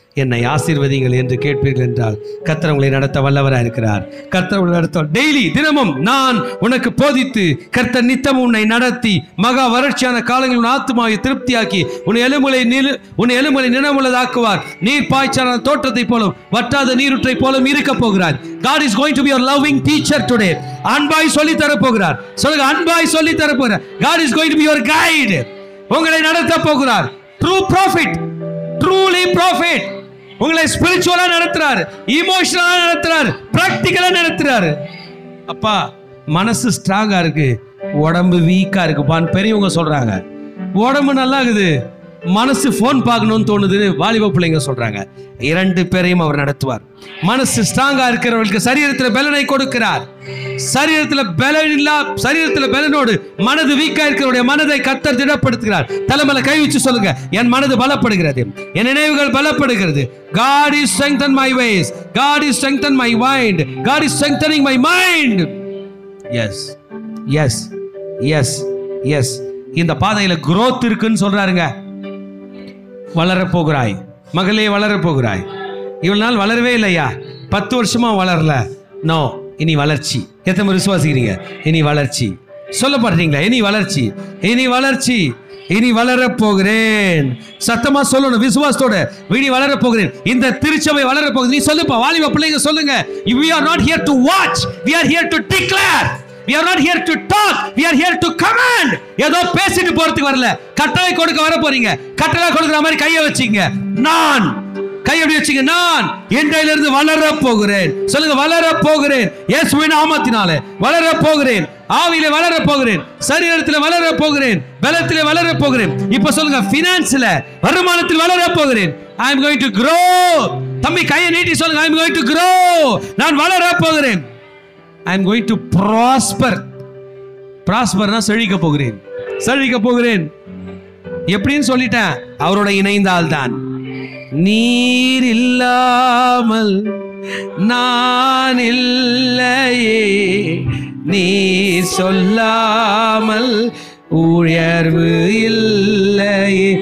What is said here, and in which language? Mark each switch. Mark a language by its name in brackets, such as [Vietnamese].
[Tamil] என்னை ஆசீர்வதிங்கள் என்று கேட்பீர்கள் என்றால் கர்த்தர் உங்களை நடத்த வல்லவராக இருக்கிறார். கர்த்தர் உங்களை நடத்த டெய்லி தினமும் நான் உனக்கு போதித்து கர்த்தர் நித்தமும் உன்னை நடத்தி மகா வறட்சியான காலங்களில் உன் ஆத்துமாவை திருப்தியாக்கி உன் எலும்புகளை நினமுள்ளதாக்குவார். நீர் பாய்ச்சான தோட்டத்தை போலும் வற்றாத நீருற்றை போலும் இருக்க போகிறார். [English] God is going to be your loving teacher today. [Tamil] அன்பாய் சொல்லி தர போகிறார். சொல்லுங்க, அன்பாய் சொல்லி தர போகிறார். [English] God is going to be your guide. [Tamil] உங்களை நடத்த போகிறார். [English] True prophet, truly prophet. [Tamil] உங்களை ஸ்பிரிச்சுவலா நடத்துறார், இமோஷனலா நடத்துறார், பிராக்டிகலா நடத்துறார். அப்பா மனசு ஸ்ட்ராங்கா இருக்கு, உடம்பு வீக்கா இருக்குப்பான்னு பெரியவங்க சொல்றாங்க. உடம்பு நல்லா இருக்குது, மனசு போன் பார்க்கணும்னு தோணுது வாலிப பிள்ளைங்க சொல்றாங்க. 2 பேரையும் அவர் நடத்துவார். மனசு ஸ்ட்ராங்கா இருக்கிறவர்களுக்கு சரீரத்தில் பலனை கொடுக்கிறார். சரீரத்தில் பலனோடு மனது வீக்கா இருக்கிறவருடைய மனதை கர்த்தர் திடப்படுத்துகிறார். தலைமையில கை வச்சு சொல்லுங்க, என் மனது பலப்படுகிறது, என் நினைவுகள் பலப்படுகிறது. [English] God is strengthening my ways, God is strengthening my mind, God is strengthening my mind. Yes, yes, yes, yes. [Tamil] இந்த பாதையில growth இருக்குன்னு சொல்றாருங்க. வளரப்போகிறாய் மகளே, வளரப்போகிறாய். இவ்வளவு நாள் வளரவே இல்லையா? 10 வருஷமா வளரல. நோ, இனி வளர்ச்சி. எத்தனை விசுவாசிக்கிறீங்க? இனி வளர்ச்சி சொல்ல பாடுறீங்களா? இனி வளர்ச்சி, இனி வளர்ச்சி, இனி வளரப்போகிறேன். சத்தமா சொல்லணும் விசுவாசத்தோட, இனி வளரப்போகிறேன். இந்த திருச்சபை வளரப்போகுது. நீ சொல்லுப்பா, வாலிப பிள்ளைங்க சொல்லுங்க. [English] We are not here to watch, we are here to declare. We are not here to talk, we are here to command. [Tamil] ஏதோ பேசிட்டு போறதுக்கு வரல, கட்டளை கொடுக்க வர போறீங்க. கட்டளை கொடுக்கிற மாதிரி கையை வச்சீங்க. நான் கை எப்படி வச்சீங்க? நான் இன்றையிலிருந்து வளர போகிறேன். சொல்லுங்க, வளர போகிறேன். இயேசுவின் நாமத்தினாலே வளர போகிறேன். ஆவியிலே வளர போகிறேன், சரீரத்திலே வளர போகிறேன், பலத்திலே வளர போகிறேன். இப்ப சொல்லுங்க, பினான்ஸ்ல வருமானத்தில் வளர போகிறேன். [English] I am going to grow. [Tamil] தம்பி கையை நீட்டி சொல்லுங்க, [English] I am going to grow. [Tamil] நான் வளர போகிறேன். [English] I am going to prosper. [Tamil] Prosperனா செழிக்க போகிறேன், செழிக்க போகிறேன். எப்படின்னு சொல்லிட்டேன், அவரோட இணைந்தால் தான். நீர் இல்லாமல் நான் இல்லையே, நீர் சொல்லாமல் உயர்வு இல்லையே.